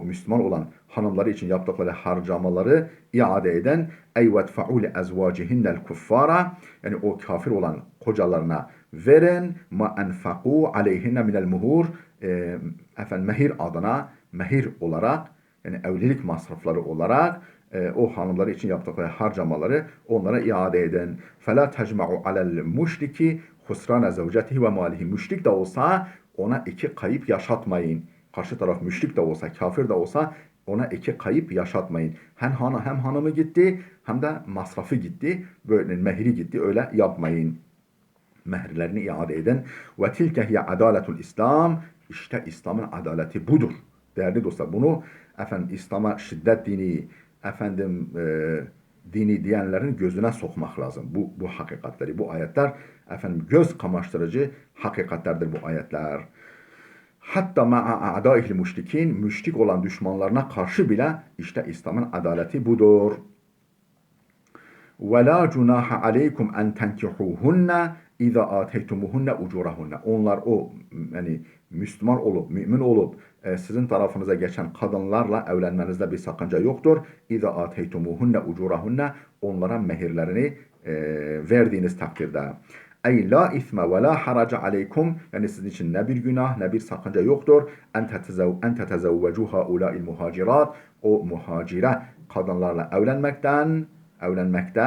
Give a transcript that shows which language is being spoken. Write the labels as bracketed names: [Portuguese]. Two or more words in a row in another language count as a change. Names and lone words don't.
[Turkish] Müslüman olan hanımları için yaptıkları harcamaları iade eden, [Arabic] أي وادفعوا لأزواجهن الكفار, [Turkish] yani o kafir olan kocalarına verin [Arabic] ما أنفقوا عليهن من المهور, [Turkish] efendim mehir adına, mehir olarak, yani evlilik masrafları olarak o hanımları için yaptıkları harcamaları onlara iade edin. [Arabic] فَلَا تَجْمَعُ عَلَى الْمُشْرِكِ خسران زوجته وماله. [Turkish] Müşrik de olsa ona iki kayıp yaşatmayın. Karşı taraf müşrik de olsa, kafir de olsa ona iki kayıp yaşatmayın. Hem hanımı gitti hem de masrafı gitti. Böyle mehri gitti. Öyle yapmayın. Mehirlerini iade edin. [Arabic] وتلك هي عدالة الإسلام. [Turkish] İşte İslam'ın adaleti budur. Değerli dostlar, bunu efendim İslam'a şiddet dini, efendim dini diyenlerin gözüne sokmak lazım. Bu hakikatleri, bu ayetler efendim göz kamaştırıcı hakikatlerdir bu ayetler. [Arabic] حتى مع أعدائه المشركين, [Turkish] müşrik olan düşmanlarına karşı bile işte İslam'ın adaleti budur. [Arabic] وَلَا جُنَاحَ عَلَيْكُمْ اَنْ تَنْكِحُوهُنَّ اِذَا آتَيْتُمُهُنَّ اُجُورَهُنَّ. [Turkish] Onlar o yani Müslüman olup, mümin olup sizin tarafınıza geçen kadınlarla evlenmenizde bir sakınca yoktur. [Arabic] اِذَا آتَيْتُمُهُنَّ اُجُورَهُنَّ, [Turkish] onlara mehirlerini verdiğiniz takdirde. [Arabic] أي لا إثم ولا حرج عليكم, [Turkish] yani sizin için ne bir günah ne bir sakınca yoktur. [Arabic] أن تتزوجوا هؤلاء المهاجرات, [Turkish] o muhacire kadınlarla evlenmekte.